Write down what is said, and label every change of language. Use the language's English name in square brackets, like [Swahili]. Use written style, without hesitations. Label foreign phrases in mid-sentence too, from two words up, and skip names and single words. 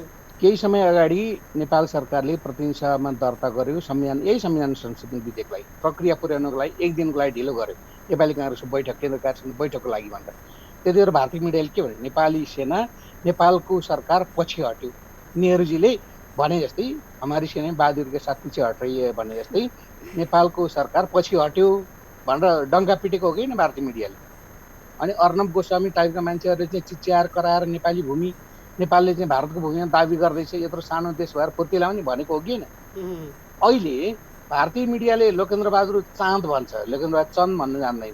[Nepali] केही समय अगाडि नेपाल सरकारले प्रतिनिधि सभामा दर्ता गर्यो यही संविधान संशोधन विधेयकलाई प्रक्रिया पुर्याउनको लागि 1 दिनको लागि ढिलो गर्यो, नेपाली काङ्ग्रेसको बैठक, केन्द्र कार्यालयको बैठकको लागि भनेर। त्यतिखेर भारतीय मिडियाले के भने, नेपाली सेना नेपालको सरकार पछि हट्यो, नेहरूजीले भने जस्तै [Hindi] हमारी सेना बहादुरी के साथ [Nepali] पछि [Hindi] हट रही है [Nepali] भने जस्तै नेपालको सरकार पछि हट्यो भनेर डङ्का पिटेको हो कि न भारतीय मिडियाले। अनि अर्णव गोस्वामी टाइपका मान्छेहरूले चाहिँ चिच्याएर कराएर नेपालले चाहिँ भारतको भूमिमा दाबी गर्दैछ, यत्रो सानो देश भएर फुर्ती लाउने भनेको हो कि न। अहिले भारतीय मिडियाले लोकेन्द्र बहादुर चाँद भन्छ, लोकेन्द्र बहादुर चन्द भन्नु जान्दैन।